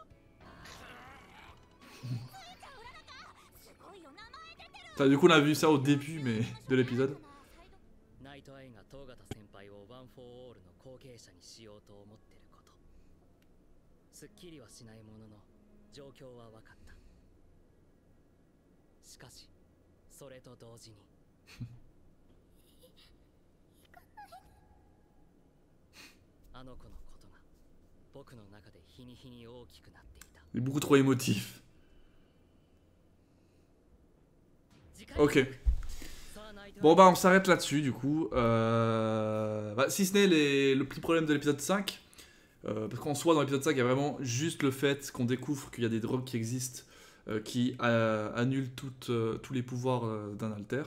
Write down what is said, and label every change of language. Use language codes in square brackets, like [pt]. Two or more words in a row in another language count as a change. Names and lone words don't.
[fr] Ça, du coup, on a vu ça au début mais de l'épisode. [ja] ナイトアイが東方先輩をワン・フォー・オールの後継者にしようと思ってること。すっきりはしないものの状況は分かった。しかし、それと同時にあの子のことが僕の中で日に日に大きくなっていた。 [fr] Il est beaucoup trop émotif. Ok. Bon bah on s'arrête là-dessus du coup. Bah, si ce n'est le petit problème de l'épisode 5. Parce qu'en soi dans l'épisode 5 il y a vraiment juste le fait qu'on découvre qu'il y a des drogues qui existent qui annulent tous les pouvoirs d'un alter.